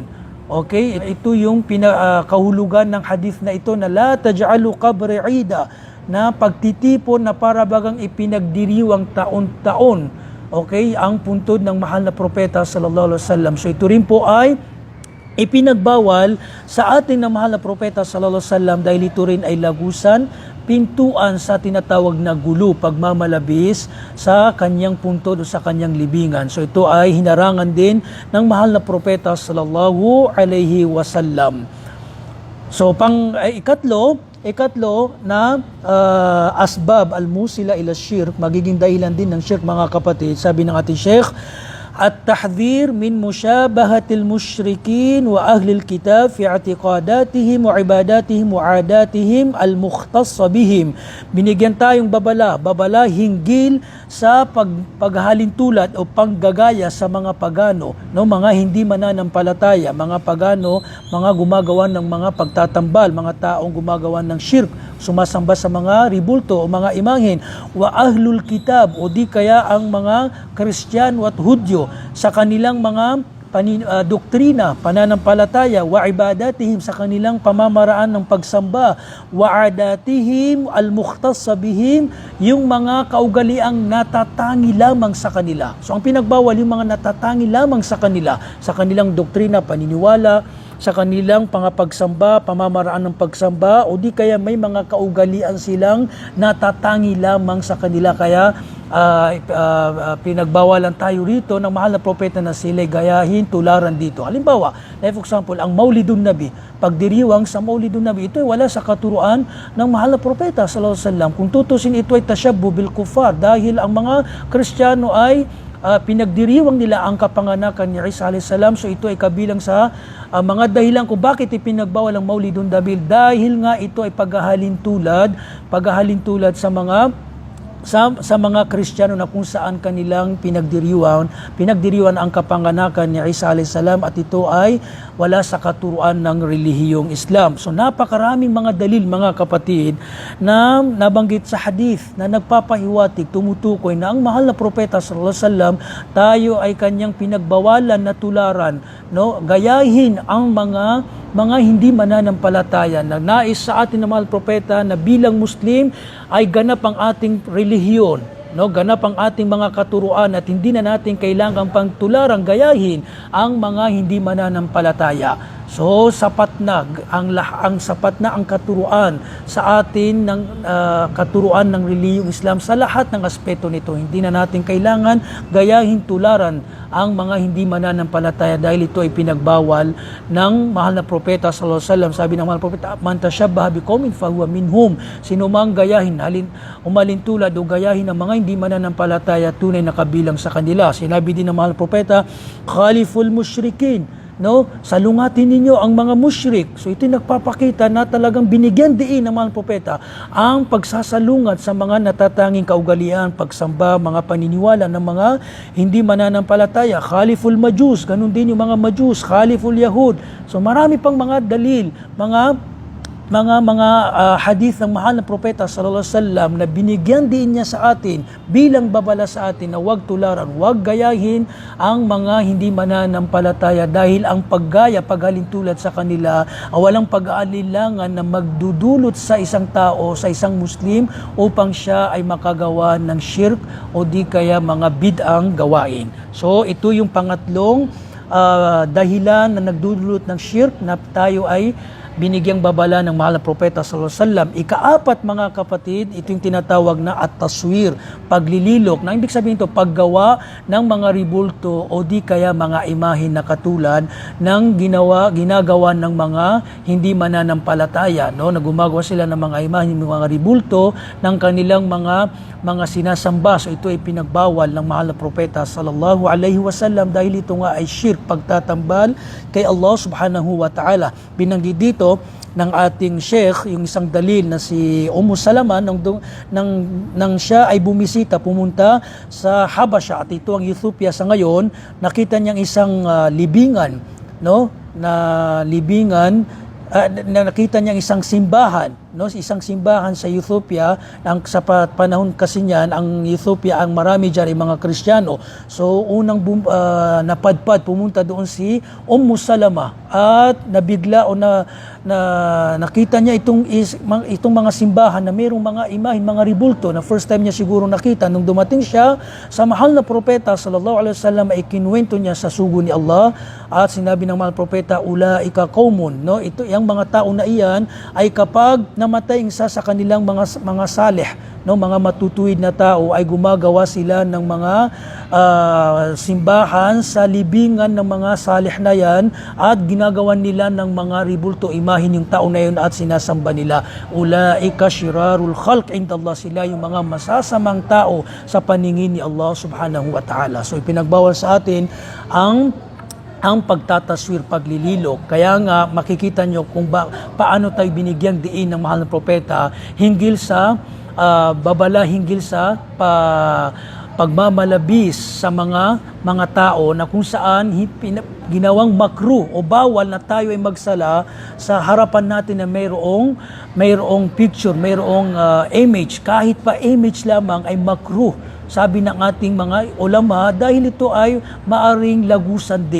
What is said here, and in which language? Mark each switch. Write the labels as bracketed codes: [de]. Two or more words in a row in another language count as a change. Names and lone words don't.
[tl] Okay, ito yung kahulugan ng hadith na ito na [ar] لا تجعلوا قبري عيدا, [tl] na pagtitipon na para bagang ipinagdiriwang taon-taon. Okay, ang puntod ng mahal na propeta [ar] صلى الله عليه وسلم. [tl] So ito rin po ay ipinagbawal sa ating na mahal na propeta [ar] صلى الله عليه وسلم [tl] dahil ito rin ay lagusan, pintuan sa tinatawag na gulo, pagmamalabis sa kanyang puntod o sa kanyang libingan. So ito ay hinarangan din ng mahal na propeta [ar] صلى الله عليه وسلم. [tl] So ikatlo na [ar] أسباب الموصلة إلى شرك, [tl] magiging dahilan din ng shirk, mga kapatid. Sabi ng ating Sheikh, [ar] التحذير من مشابهة المشركين وأهل الكتاب في اعتقاداتهم وعباداتهم وعاداتهم المختصة بهم. [tl] Binigyan tayong babala hinggil sa paghalin tulad o panggagaya sa mga pagano, no, mga hindi mananampalataya, mga pagano, mga gumagawa ng mga pagtatambal, mga taong gumagawa ng shirk, sumasamba sa mga ribulto o mga imahin, [ar] وأهل الكتاب [tl] o di kaya ang mga Kristiyano at Hudyo sa kanilang mga doktrina, pananampalataya, [ar] وعباداتهم, [tl] sa kanilang pamamaraan ng pagsamba, [ar] وعاداتهم المختصة بهم, [tl] yung mga kaugaliang natatangi lamang sa kanila. So ang pinagbawal yung mga natatangi lamang sa kanila, sa kanilang doktrina, paniniwala, sa kanilang pangapagsamba, pamamaraan ng pagsamba, o di kaya may mga kaugalian silang natatangi lamang sa kanila. Kaya pinagbawalan tayo rito ng mahal na propeta na sila'y gayahin, tularan dito. Halimbawa, [en] for example, [tl] ang Maulidun Nabi, pagdiriwang sa Maulidun Nabi, ito ay wala sa katuruan ng mahal na propeta [ar] صلى الله عليه وسلم. [tl] Kung tutusin, ito ay [ar] تشبه بالكفار [tl] dahil ang mga Kristiyano ay pinagdiriwang nila ang kapanganakan ni Isa [ar] عليه السلام. [tl] So ito ay kabilang sa mga dahilan kung bakit ipinagbawal ang Maulidun Nabi, dahil nga ito ay paghahalin tulad sa mga sa mga Kristiyano na kung saan kanilang pinagdiriwan ang kapanganakan ni Isa [ar] عليه السلام, [tl] at ito ay wala sa katuruan ng relihiyong Islam. So napakaraming mga dalil, mga kapatid, na nabanggit sa hadith na nagpapahiwatig, tumutukoy na ang mahal na propeta [ar] صلى الله عليه وسلم, [tl] tayo ay kanyang pinagbawalan na tularan, no, gayahin ang mga hindi mananampalataya, na nais sa atin ng mahal propeta na bilang Muslim ay ganap ang ating relihiyon, no, ganap ang ating mga katuruan, at hindi na natin kailangang pang tularang gayahin ang mga hindi mananampalataya. So sapat na ang katuruan sa atin ng katuruan ng relihiyong Islam sa lahat ng aspeto nito. Hindi na natin kailangan gayahin, tularan ang mga hindi mananampalataya, dahil ito ay pinagbawal ng mahal na propeta [ar] صلى الله عليه وسلم. [tl] Sabi ng mahal na propeta, [ar] من تشبه بقوم فهو منهم. [tl] Sino mang gayahin, umalintulad o gayahin ng mga hindi mananampalataya, tunay na kabilang sa kanila. Sinabi din ng mahal na propeta, [ar] خالفوا المشركين, [tl] no, salungatin ninyo ang mga musyrik. So ito nagpapakita na talagang binigyan diin ng mga propeta ang pagsasalungat sa mga natatanging kaugalian, pagsamba, mga paniniwala ng mga hindi mananampalataya. [ar] خالفوا المجوس, [tl] ganun din yung mga majus, [ar] خالفوا اليهود. [tl] So marami pang mga dalil, mga hadith ng mahal na propeta [ar] صلى الله عليه وسلم [tl] na binigyan din niya sa atin bilang babala sa atin na huwag tularan, huwag gayahin ang mga hindi mananampalataya, dahil ang paggaya, paghalintulad sa kanila, walang pag-aalilangan na magdudulot sa isang tao, sa isang Muslim, upang siya ay makagawa ng shirk o di kaya mga bid'ang gawain. So ito yung pangatlong dahilan na nagdudulot ng shirk, na tayo ay binigyang babala ng mahal na propeta [ar] صلى الله عليه وسلم. [tl] Ikaapat, mga kapatid, ito yung tinatawag na at-taswir, paglililok, na ibig sabihin ito, paggawa ng mga ribulto o di kaya mga imahin na katulad ng ginagawa ng mga hindi mananampalataya, no, na gumagawa sila ng mga imahin, mga ribulto ng kanilang mga sinasamba. So ito ay pinagbawal ng mahal na propeta [ar] صلى الله عليه وسلم, [tl] dahil ito nga ay shirk, pagtatambal kay Allah [ar] سبحانه وتعالى. [tl] Binanggit dito ng ating sheikh yung isang dalil na si Salama nang siya ay pumunta sa Habasha, at ito ang Ethiopia sa ngayon. Nakita niyang isang libingan, no, na nakita niyang isang simbahan, no, isang simbahan sa Ethiopia. Sa panahon kasi niyan, ang Ethiopia, ang marami diyan ay mga Kristiyano. So unang napadpad, pumunta doon si Salama, at nabigla o nakita niya itong mga simbahan na mayroong mga imahin, mga ribulto, na first time niya siguro nakita. Nung dumating siya sa mahal na propeta [ar] صلى الله عليه وسلم, [tl] ay kinuwento niya sa sugo ni Allah, at sinabi ng mahal na propeta, [ar] أولئك قوم, [tl] no, ito yung mga tao na iyan ay kapag namatay isa sa kanilang mga salih, no, mga matutuwid na tao, ay gumagawa sila ng mga simbahan sa libingan ng mga salih na yan, at ginagawan nila ng mga ribulto, imahin yung tao na yun, at sinasamba nila. [ar] أولئك شرار الخلق عند الله, [tl] sila yung mga masasamang tao sa paningin ni Allah [ar] سبحانه وتعالى. [tl] So ipinagbawal sa atin ang pagtataswir, paglililok. Kaya nga makikita nyo kung paano tayo binigyang diin ng mahal na propeta hinggil sa babala, hinggil sa pagmamalabis sa mga tao, na kung saan ginawang makruh o bawal na tayo ay magsala sa harapan natin na mayroong picture, mayroong image, kahit pa image lamang ay makruh, sabi ng ating mga ulama, dahil ito ay maaring lagusan din.